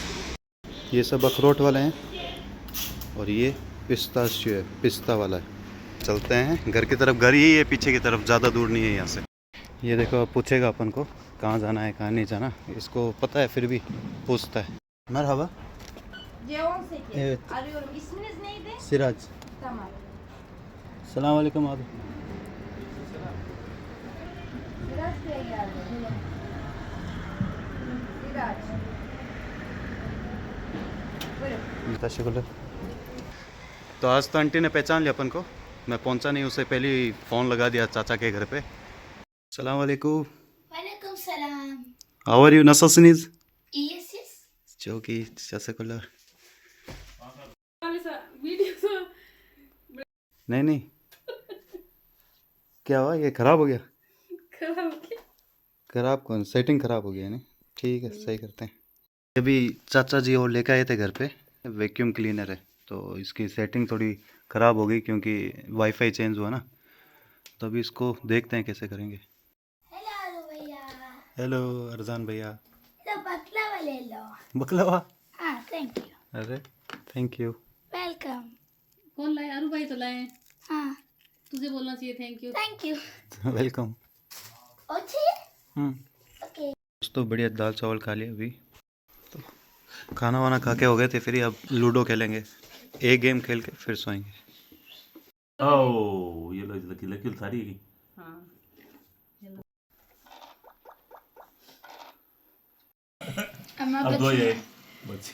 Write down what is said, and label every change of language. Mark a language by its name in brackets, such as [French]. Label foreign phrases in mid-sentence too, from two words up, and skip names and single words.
[Hindi] ये सब अखरोट वाले हैं और ये पिस्ताशियो है, पिस्ता वाला है। चलते हैं घर की तरफ, घर ही है पीछे की तरफ, ज़्यादा दूर नहीं है यहाँ से। ये देखो पूछेगा अपन को कहाँ जाना है कहाँ नहीं जाना, इसको पता है फिर भी पूछता है। [Turkish] मरहबा, Evet. Arıyorum. İsminiz neydi? सिराज। Tamam. [Arabic] سلام عليكم abi। [Turkish] Siraç Bey geldi. Siraç. Buyurun. तशक्कुर। [Hindi] तो आज तो आंटी ने पहचान लिया अपन को, मैं पहुंचा नहीं, उसे पहले ही फ़ोन लगा दिया चाचा के घर पे। [Arabic] سلام عليكم. [Turkish] Aleyküm selam. [English] how are you, [Turkish] nasılsınız? İyi siz? Çok iyi, teşekkürler। [Hindi] नहीं नहीं, क्या हुआ, ये ख़राब हो गया? ख़राब कौन, सेटिंग ख़राब हो गया नहीं, ठीक है सही करते हैं। अभी चाचा जी और लेकर आए थे घर पे, [English] vacuum cleaner [Hindi] है, तो इसकी सेटिंग थोड़ी ख़राब हो गई क्योंकि वाईफाई चेंज हुआ ना, तो अभी इसको देखते हैं कैसे करेंगे। Helal भैया. हेलो अरजान भैया। तो baklava ले लो. बकलावा, हाँ, [English] thank you. अरे thank you. Welcome. [Hindi] कौन लाए? अरू भाई तो लाए। हाँ, तुझे बोलना चाहिए [English] thank you. thank you. वेलकम। [Hindi] और चाहिए? Okay. दोस्तों बढ़िया दाल चावल खा लिया अभी, तो खाना वाना खा के हो गए थे फ्री, अब लूडो खेलेंगे, एक गेम खेल के फिर सोएंगे। ओह ये लो [English] lucky lucky [Hindi] सारी की हाँ अब दो ये बस